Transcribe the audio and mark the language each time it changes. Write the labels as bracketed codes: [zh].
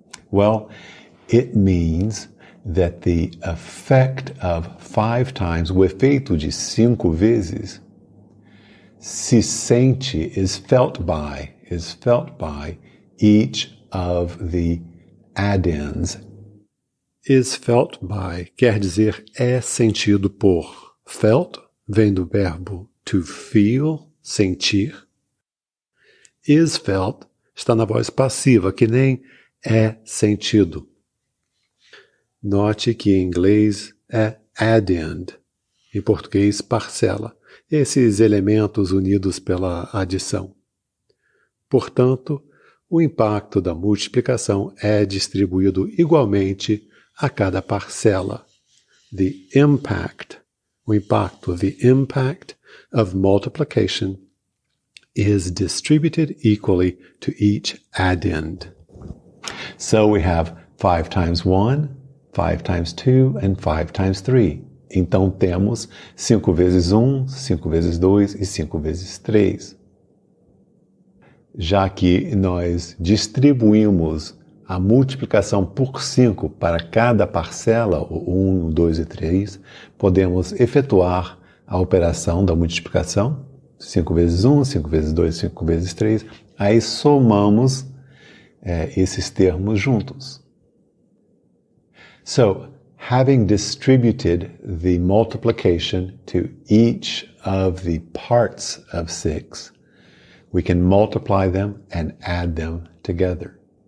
[en] Well, it means that the effect of 5 times, [pt] o efeito de 5 vezes, se sente, [en] is felt by each of the add-ins. Is felt by [pt] quer dizer é sentido por. Felt vem do verbo to feel, sentir. [en] Is felt [pt] está na voz passiva, que nem é sentido. Note que em inglês é add-in, em português parcela, esses elementos unidos pela adição. Portanto, o impacto da multiplicação é distribuído igualmente a cada parcela. [en] The impact, [pt] o impacto, [en] the impact of multiplication is distributed equally to each add-in. So we have 5 times 1, 5 times 2 and 5 times 3. [pt] Então temos 5 vezes 1, 5 vezes 2 e 5 vezes 3. Já que nós distribuímos a multiplicação por 5 para cada parcela, o 1, 2 e 3, podemos efetuar a operação da multiplicação, 5 vezes 1, 5 vezes 2, 5 vezes 3, aí somamos esses termos juntos. [en] So, having distributed the multiplication to each of the parts of 6, we can multiply them and add them together.